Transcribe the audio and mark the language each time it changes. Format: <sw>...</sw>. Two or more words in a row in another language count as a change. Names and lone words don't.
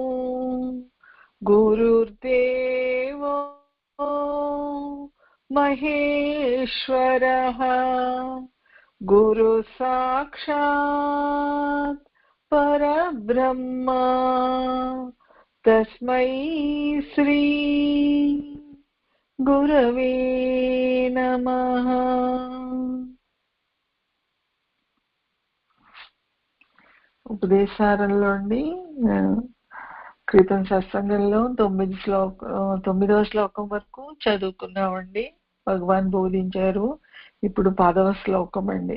<sa>गुरुर्देवो महेश्वरः गुरु साक्षात् परब्रह्म तस्मै श्री गुरवे नमः।</sa> <te>ఉపదేశారంలోని క్రితం సత్సంగంలో 9వ శ్లోకం వరకు చదువుకున్నామండి. భగవాన్ బోధించారు. ఇప్పుడు 10వ శ్లోకం అండి.</te>